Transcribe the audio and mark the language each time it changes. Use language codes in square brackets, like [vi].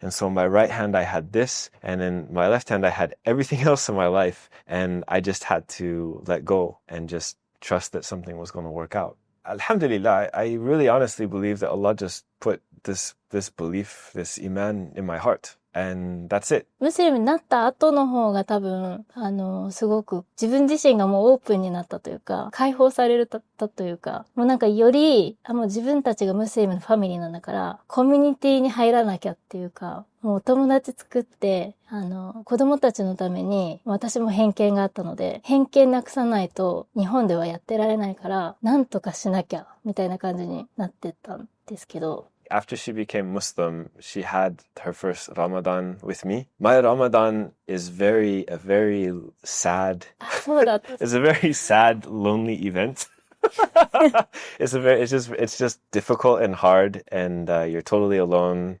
[en] And so in my right hand, I had this, and in my left hand, I had everything else in my life. And I just had to let go and just trust that something was going to work out. Alhamdulillah, I really honestly believe that Allah just put this belief, this iman in my heart. And that's it. [ja] ムスリムになった後の方が多分、すごく自分自身がもうオープンになったというか、解放されたというか、もうなんかより、もう自分たちがムスリムのファミリーなんだから、コミュニティに入らなきゃっていうか、もう友達作って、子供たちのために、私も偏見があったので、偏見なくさないと日本ではやってられないから、なんとかしなきゃ、みたいな感じになってったんですけど、 [en] After she became Muslim, she had her first Ramadan with me. My Ramadan is a very sad, it's a very sad, lonely event. It's just difficult and hard, and you're totally alone.